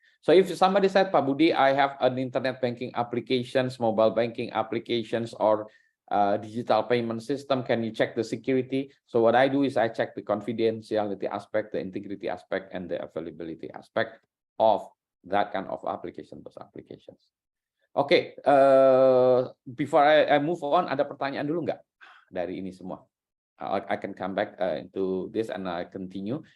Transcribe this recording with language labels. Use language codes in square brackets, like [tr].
[en] So if somebody said, Pak Budi, I have an internet banking applications, mobile banking applications, or digital payment system, can you check the security? So what I do is I check the confidentiality aspect, the integrity aspect, and the availability aspect of that kind of application, those applications. [id] Oke, [en] before I move on, [id] ada pertanyaan dulu nggak dari ini semua? [en] I can come back into this and I continue.